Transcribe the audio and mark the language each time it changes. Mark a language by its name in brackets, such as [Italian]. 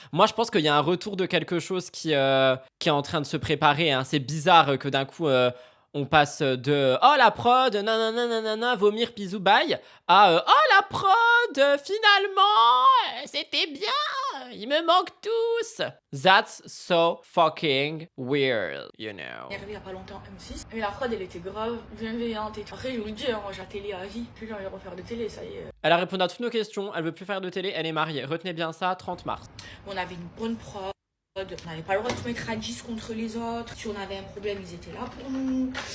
[French] Moi, je pense qu'il y a un retour de quelque chose qui est en train de se préparer. Hein. C'est bizarre que d'un coup on passe de oh la prod, nanana, vomir, bisous, bye, à oh la prod, finalement, c'était bien, ils me manquent tous. [English] That's so fucking weird, you know. [French] Il est arrivé il y a pas longtemps M6, mais la prod elle était grave bienveillante et tout. Après, je vous le dis, hein, moi j'ai la télé à vie, plus j'ai envie de refaire de télé, ça y est. Elle a répondu à toutes nos questions, elle veut plus faire de télé, elle est mariée. Retenez bien ça, 30 mars. On avait une bonne prod. On n'avait pas le droit de se mettre à 10 contre les autres. Si on avait un problème, ils étaient là pour nous.